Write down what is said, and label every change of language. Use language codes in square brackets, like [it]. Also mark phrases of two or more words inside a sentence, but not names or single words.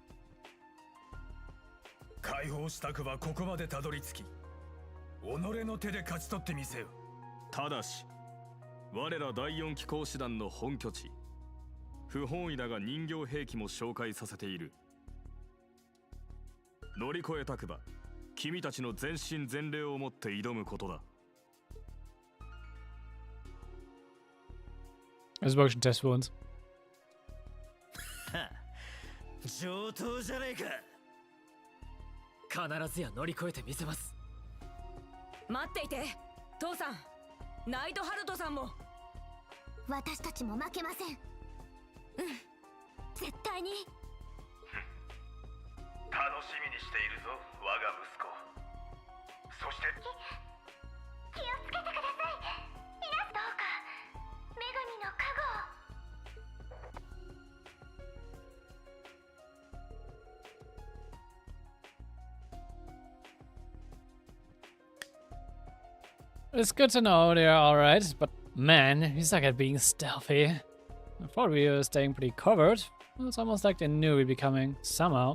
[ja] 解放したくばここまでたどり着き、己の手で勝ち取ってみせよ。ただし我ら第4機甲師団の本拠地、不本意だが人形兵器も紹介させている。乗り越えたくば君たちの全身全霊をもって挑むことだ。 [de] Das ist wirklich ein Test für uns. [ja] 上等じゃねえか。必ずや乗り越えてみせます。待っていて、父さん。ナイトハルトさんも。私たちも負けません。うん、絶対に。楽しみにしているぞ、我が息子。そして気をつけてください。皆さんどうか女神の加護を。 [en] It's good to know they're alright, but man, we suck at being stealthy. I thought we were staying pretty covered. It's almost like they knew we'd be coming, somehow.